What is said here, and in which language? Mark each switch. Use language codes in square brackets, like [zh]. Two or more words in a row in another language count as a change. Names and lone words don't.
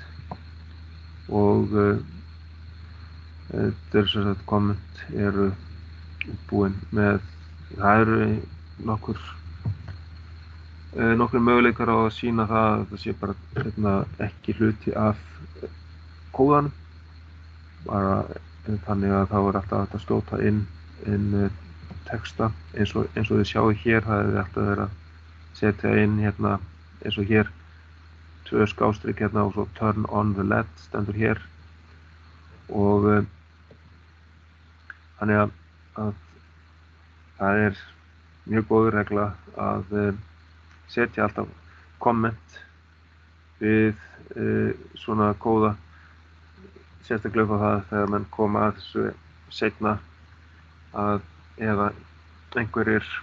[is] Og þetta er sem sagt comment eru búin með, það eru nokkur möguleikar á að sýna það að það sé bara ekki hluti af kóðanum, bara þannig að þá er alltaf hægt að skjóta inn texta eins og þið sjáu hér. Það er alltaf verið að setja inn hérna eins og hér 2 skástrik hérna og svo [en] turn on the LED [is] stendur hér. Og þannig að það er mjög góð regla að setja alltaf komment við svona kóða, sérstaklega upp á það þegar menn koma að þessu seinna að eða einhverjir